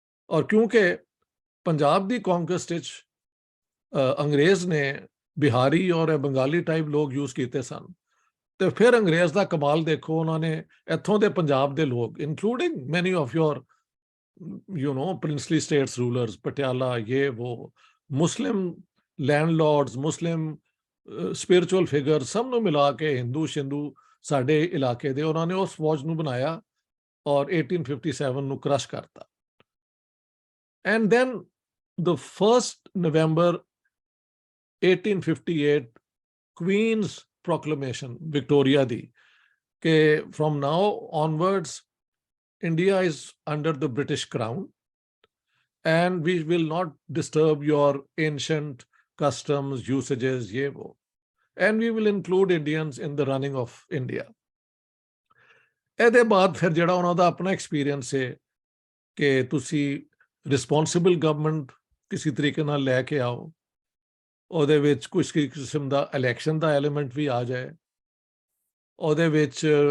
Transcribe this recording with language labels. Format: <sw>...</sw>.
<pa>ਔਰ ਕਿਉਂਕਿ ਪੰਜਾਬ ਦੀ conquest ਵਿੱਚ ਅੰਗਰੇਜ਼ ਨੇ ਬਿਹਾਰੀ ਔਰ ਬੰਗਾਲੀ ਟਾਈਪ ਲੋਕ ਯੂਜ਼ ਕੀਤੇ ਸਨ, ਤੇ ਫਿਰ ਅੰਗਰੇਜ਼ ਦਾ ਕਮਾਲ ਦੇਖੋ, ਉਹਨਾਂ ਨੇ ਇੱਥੋਂ ਦੇ ਪੰਜਾਬ ਦੇ ਲੋਕ,</pa> <en>including many of your princely states rulers,</en> <pa>Patiala, ਇਹ ਉਹ, ਮੁਸਲਿਮ ਲੈਂਡਲॉर्ड्स, ਮੁਸਲਿਮ ਸਪਿਰਿਚੁਅਲ ਫਿਗਰ, ਸਭ ਨੂੰ ਮਿਲਾ ਕੇ ਹਿੰਦੂ ਸ਼ਿੰਦੂ ਸਾਡੇ ਇਲਾਕੇ ਦੇ, ਉਹਨਾਂ ਨੇ ਉਸ ਫੌਜ ਨੂੰ ਬਣਾਇਆ ਔਰ 1857 ਨੂੰ ਕ੍ਰਸ਼ ਕਰਤਾ।</pa> <en>and then the 1st November 1858 Queen's proclamation, Victoria</en> <pa>di, ke</pa> <en>from now onwards India is under the British crown and we will not disturb your ancient customs, usages,</en> <ur>ye wo,</ur> <en>and we will include Indians in the running of India.</en> <pa>ਇਹਦੇ ਬਾਅਦ ਫਿਰ ਜਿਹੜਾ ਉਹਨਾਂ ਦਾ ਆਪਣਾ experience ਹੈ ਕਿ ਤੁਸੀਂ responsible government ਕਿਸੇ ਤਰੀਕੇ ਨਾਲ ਲੈ ਕੇ ਆਓ, ਉਹਦੇ ਵਿੱਚ ਕੁਝ ਕਿਸਮ ਦਾ ਇਲੈਕਸ਼ਨ ਦਾ ਐਲੀਮੈਂਟ ਵੀ ਆ ਜਾਏ ਉਹਦੇ ਵਿੱਚ।</pa>